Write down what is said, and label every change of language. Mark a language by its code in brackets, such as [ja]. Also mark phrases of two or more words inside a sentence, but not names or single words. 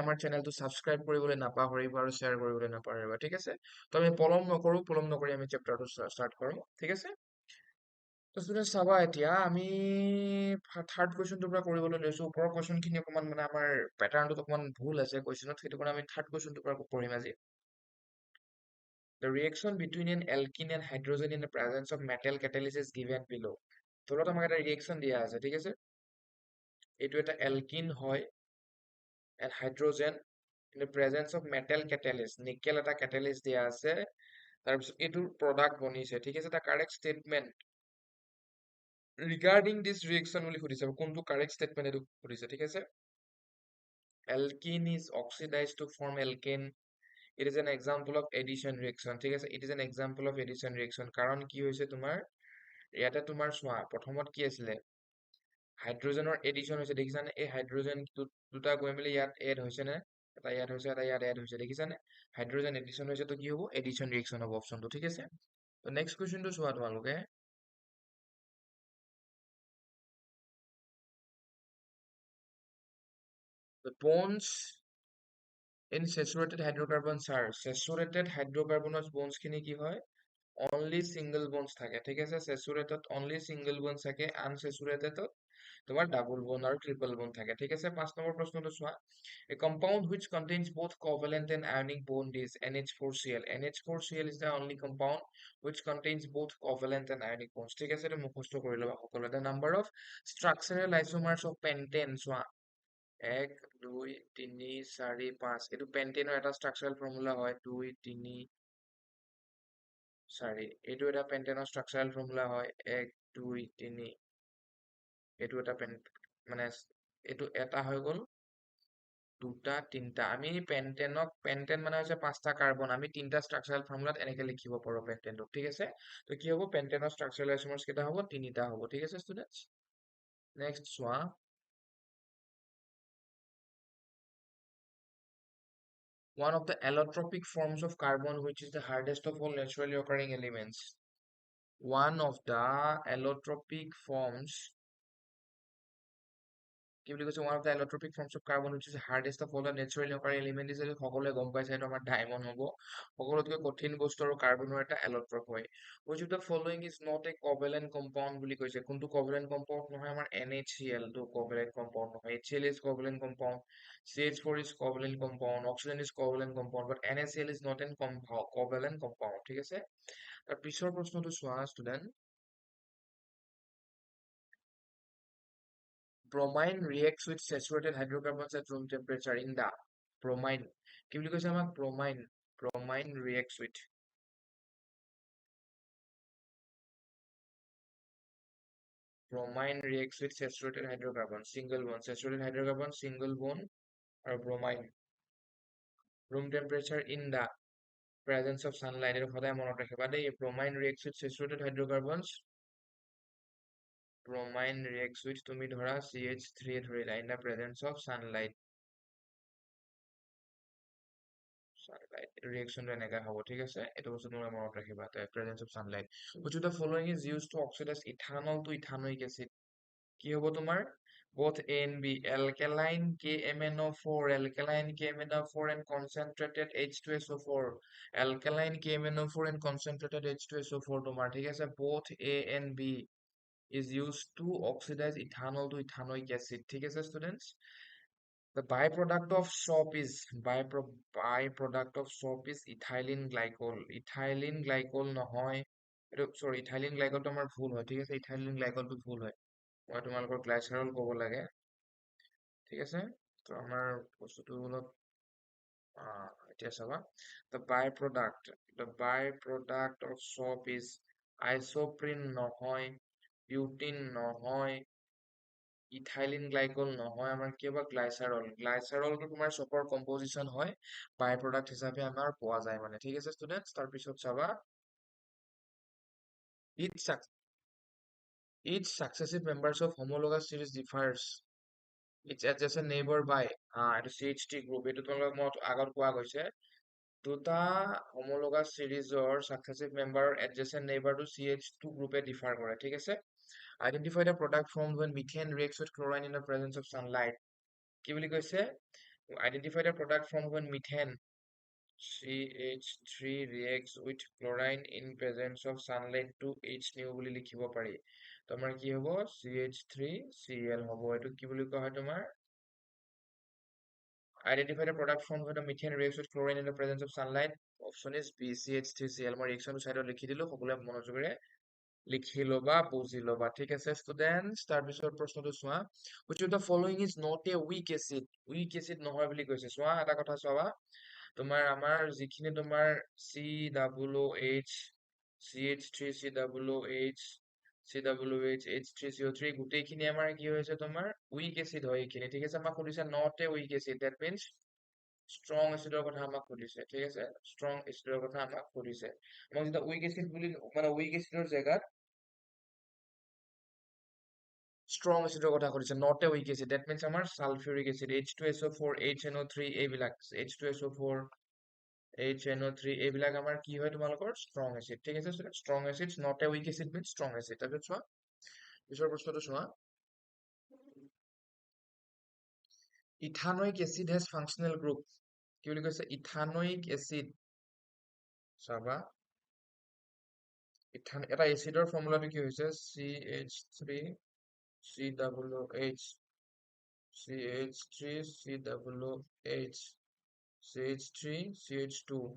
[as] আমাৰ চেনেলটো সাবস্ক্ৰাইব কৰিবলৈ নাপাহৰিবা আৰু শ্বেয়াৰ কৰিবলৈ নাপাহৰিবা ঠিক আছে তো আমি পলম নকৰি আমি চেপ্টাৰটো ষ্টাৰ্ট কৰোঁ ঠিক আছে তো ষ্টুডেণ্ট চাবা এতিয়া আমি থাৰ্ড কুৱেশ্যনটোৰ পৰা কৰিবলৈ লৈছো ওপৰৰ কুৱেশ্যনখিনি অকমান মানে আমাৰ পেটাৰ্ণটোত অকমান ভুল আছে কুৱেশ্যনত সেইটো কাৰণে আমি থাৰ্ড কুৱেশ্যনটোৰ পৰা পঢ়িম আজি [en] The reaction between an alkene and hydrogen in the presence of metal catalyst is given below. [as] তলত আমাক এটা ৰিয়েকশ্যন দিয়া আছে ঠিক আছে এইটো এটা এলকিন হয় [en] and hydrogen in the presence of metal catalyst [as] নিকেল এটা catalyst দিয়া আছে তাৰপিছত এইটোৰ প্ৰডাক্ট বনিছে ঠিক আছে এটা [en] correct statement regarding this reaction [as] বুলি সুধিছে কোনটো [en] correct statement [as] এইটো সুধিছে ঠিক আছে [en] alkene is oxidized to form alkane. It is an example of addition reaction [as] ঠিক আছে [en] it is an example of addition reaction [as] কাৰণ কি হৈছে তোমাৰ ইয়াতে তোমাৰ চোৱা প্ৰথমত কি আছিলে হাইড্ৰোজেনৰ এডিশ্যন হৈছে দেখিছানে এই হাইড্ৰোজেন দুটা গৈ মেলি ইয়াত এড হৈছে নে এটা ইয়াত হৈছে এটা ইয়াত এড হৈছে দেখিছানে হাইড্ৰোজেন এডিশ্যন হৈছে তো কি হ'ব [en] addition reaction [as] হ'ব অপচনটো ঠিক আছে তো নেক্সট কুৱেশ্যনটো চোৱা তোমালোকে [en] the bonds in saturated hydrocarbons are saturated hydrocarbons bonds [as] খিনি কি হয় [en] only single bonds [as] থাকে ঠিক আছে [en] স্যাচুৰেটেড only single bonds [as] থাকে আনস্যাচুৰেটেডত তোমাৰ [en] double bond [as] আৰু [en] triple bond [as] থাকে ঠিক আছে 5 নম্বৰ প্ৰশ্নটো চোৱা [en] a compound which contains both covalent and ionic bond is NH4Cl NH4Cl is the only compound which contains both covalent and ionic bonds [as] ঠিক আছে এটা মুখস্থ কৰি ল'বা সকলোৱে [en] the number of structural isomers of pentane [as] চোৱা 1 2 3 4 5 এইটো পেন্টেনৰ এটা [en] structural formula [as] হয় 2 3 4 এইটো এটা পেন্টেনৰ [en] structural formula [as] হয় 1 2 3 এইটো এটা মানে এইটো এটা হৈ গ'ল দুটা তিনটা আমি পেন্টেন মানে হৈছে পাঁচটা কাৰ্বন আমি তিনটা ষ্ট্ৰাকচাৰেল ফৰ্মুলাত এনেকে লিখিব পাৰো পেন্টেনটোক ঠিক আছে তো কি হ'ব পেন্টেনৰ [en] structural isomers [as] কেইটা হ'ব তিনিটা হ'ব ঠিক আছে [en] students next [as] চোৱা [en] one of the allotropic forms of carbon which is the hardest of all naturally occurring elements one of the allotropic forms [as] কি বুলি কৈছে [en] one of the allotropic forms of carbon which is the hardest of all the naturally occurring element is [as] সকলোৱে গম পাইছে এটা আমাৰ ডায়মণ্ড হ'ব সকলোতকৈ কঠিন বস্তু আৰু কাৰ্বনৰ এটা এলট্ৰপ হয় [en] which of the following is not a covalent compound [as] বুলি কৈছে কোনটো [en] covalent compound [as] নহয় আমাৰ [en] NaCl টো covalent compound নহয় HCl is covalent compound CH4 is covalent compound oxygen is covalent compound but NaCl is not a covalent compound [as] ঠিক আছে তাৰ পিছৰ প্ৰশ্নটো চোৱা ষ্টুডেন্ট [en] bromine reacts with saturated hydrocarbons at room temperature in the bromine [as] কি বুলি কৈছে আমাক [en] bromine reacts with saturated hydrocarbon single bond saturated hydrocarbon single bond [as] আৰু [en] bromine room temperature in the presence of sunlight [as] এটো সদায় মনত ৰাখিবা দেই [en] bromine reacts with saturated hydrocarbons bromine reacts with [as] তুমি ধৰা CH3 ধৰিলা [en] in the presence of sunlight reaction [as] এনেকা হ'ব ঠিক আছে এটো বস্তু তুমি মনত ৰাখিবা [en] the presence of sunlight which of the following is used to oxidize ethanol to ethanoic acid [as] কি হ'ব তোমাৰ [en] both A and B alkaline KMnO4 alkaline KMnO4 and concentrated H2SO4 alkaline KMnO4 and concentrated H2SO4 [as] তোমাৰ ঠিক আছে [en] both A and B is used to oxidize ethanol to ethanoic acid [as] ঠিক আছে [en] students the byproduct of soap is byproduct of soap is ethylene glycol ethylene glycol [as] নহয় এটো [en] sorry ethylene glycol [as] তো আমাৰ ভুল হয় ঠিক আছে [en] ethylene glycol [as] তো ভুল হয় মই তোমালোকৰ গ্লাইচাৰল ক'ব লাগে ঠিক আছে তো আমাৰ বস্তুটো অলপ এতিয়া চাবা [en] the byproduct of soap is isoprene [as] নহয় butene নহয় ইথাইলিন গ্লাইকল নহয় আমাৰ কি হ'ব গ্লাইচাৰল গ্লাইচাৰলটো তোমাৰ চপৰ কম্পজিশন হয় [en] by product [as] হিচাপে আমাৰ পোৱা যায় মানে ঠিক আছে ষ্টুডেন্টস তাৰপিছত চাবা [en] each suc- each successive members of homologous series differs its adjacent neighbor by এইটো CH3 গ্ৰুপ [as] এইটো তোমালোকক মই আগত কোৱা গৈছে [en] দুটা homologous series-ৰ successive member adjacent neighbor-টো CH2 গ্ৰুপে differ কৰে ঠিক আছে identify the product formed when methane reacts with chlorine in the presence of sunlight [as] কি বুলি কৈছে [en] identify the product formed when methane CH3 reacts with chlorine in presence of sunlight to H new [as] বুলি লিখিব পাৰি তোমাৰ কি হ'ব CH3Cl হ'ব এইটো কি বুলি কোৱা হয় তোমাৰ [en] identify the product formed when the methane reacts with chlorine in the presence of sunlight option is B CH3Cl [as] মই ৰিয়েকচনটো সাইডত লিখি দিলো সকলোৱে মনোযোগেৰে লিখি লবা বুজি লবা ঠিক আছে ষ্টুডেন্টস তাৰ পিছৰ প্ৰশ্নটো চোৱা [en] which of the following is not a weak acid [as] নহয় বুলি কৈছে চোৱা এটা কথা চোৱা তোমাৰ আমাৰ যিখিনি তোমাৰ COOH CH3 COOH COOH H3CO3 গোটেইখিনি আমাৰ কি হৈছে তোমাৰ [en] weak acid [as] হয় এইখিনি ঠিক আছে আমাক সুধিছে [en] not a weak acid that means strong [as] acidৰ কথা আমাক সুধিছে ঠিক আছে [en] strong acidৰ [as] কথা আমাক সুধিছে মই যেতিয়া [en] weak acid [as] বুলি মানে [en] weak acidৰ [as] জেগাত [en] strong acidৰ [as] কথা সুধিছে [en] not a weak acid that means [as] আমাৰ [en] sulfuric acid H2SO4 HNO3 [as] এইবিলাক H2SO4 HNO3 এইবিলাক আমাৰ কি হয় তোমালোকৰ [en] strong acid [as] ঠিক আছে [en] strong acids not a weak acid means strong acid [as] তাৰপিছত চোৱা পিছৰ প্ৰশ্নটো চোৱা [en] ethanoic acid has functional group [as] কি বুলি কৈছে [en] ethanoic acid [as] চাবা এটা এচিডৰ ফৰ্মুলাটো কি হৈছে CH3 COOH CH3 COOH CH3 CH2